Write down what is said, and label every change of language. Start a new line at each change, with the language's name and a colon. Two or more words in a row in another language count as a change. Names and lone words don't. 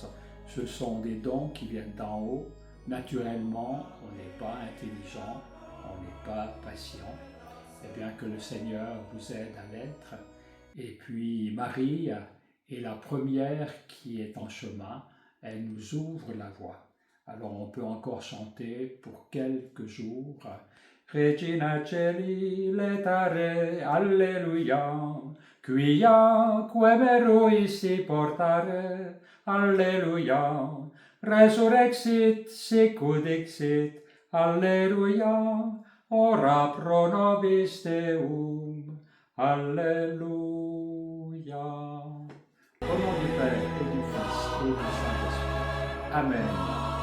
French: Ce sont des dons qui viennent d'en haut. Naturellement, on n'est pas intelligent, on n'est pas patient. Eh bien, que le Seigneur vous aide à l'être. Et puis, Marie est la première qui est en chemin. Elle nous ouvre la voie. Alors, on peut encore chanter pour quelques jours.
Latin: Regina Celi letare, Alleluia, quia quemeruisi portare, Alleluia, resurrexit sicut dixit, Alleluia, ora pro nobis Deum, Alleluia.
French: Au nom du Père et du Fils et du Saint-Esprit. Amen.